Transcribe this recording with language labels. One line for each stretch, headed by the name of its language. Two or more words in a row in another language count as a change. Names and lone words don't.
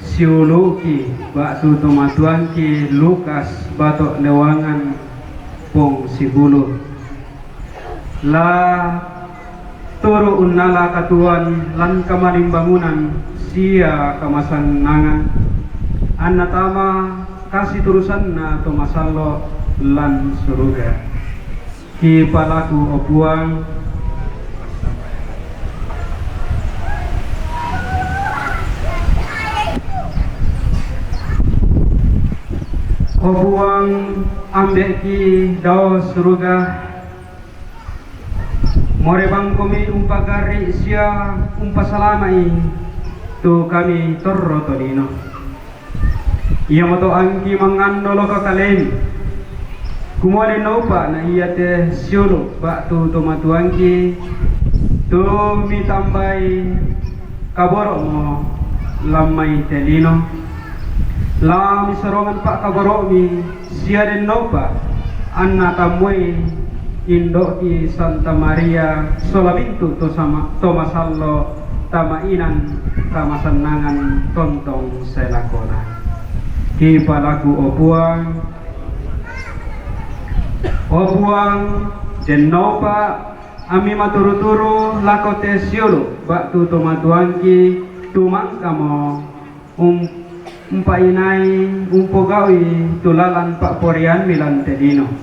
Toraja-Sa'dan: siuluki batu tomatuanki Lukas batok lewangan pong sibulu la turu unnala katuan lan kamaling bangunan sia kamasanangan anna tama kasih turusan na tomasallo lan suruga ki palaku opuang ambek ki dao suruga more bang kami umpagari sia umpasalamai tu kami torro tolino iya moto angki mangandolo ka kalem kumole nopa na iya te siolo ba tu tomatuangki tu mi tambai kaboro mo lamai telino la mi sorongan pak kaboro mi sia den nopa anna tamwe Indo ki Santa Maria Solabintu to sama Tomasallo tamainan kamasanangan tontong selakona ki palaku opuang jenopa ami maturu-turu lakote siolo baktu tomatuangki tumangkamo umpainai umpogawi tulalan pak porian milan tedino